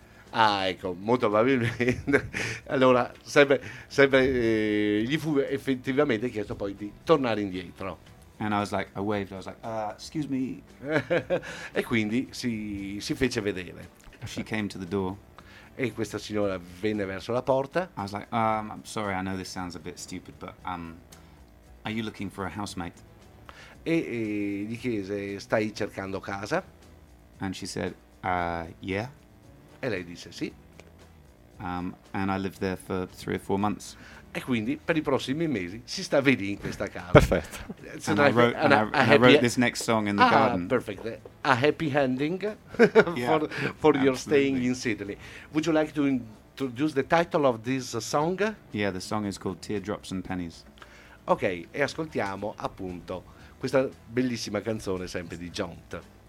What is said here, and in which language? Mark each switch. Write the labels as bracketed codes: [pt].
[it] Ah, ecco, molto probabilmente. Allora, sempre gli fu effettivamente chiesto poi di tornare indietro. [en] And I was like, I waved. I was like, excuse me. [it] E quindi si fece vedere. [en] She came to the door. [it] E questa signora venne verso la porta. [en] I was like, I'm sorry, I know this sounds a bit stupid, but are you looking for a housemate? [it] E gli chiese, stai cercando casa? [en] And she said, yeah. [it] E lei disse, sì. [en] And I lived there for 3 or 4 months. [it] E quindi per i prossimi mesi si stava lì in questa casa. Perfetto. [en] So I wrote this next song in the garden. Perfect. A happy ending for your staying in Sydney. Would you like to introduce the title of this song? Yeah, the song is called Teardrops and Pennies. [it] Ok, e ascoltiamo appunto questa bellissima canzone sempre di Jont.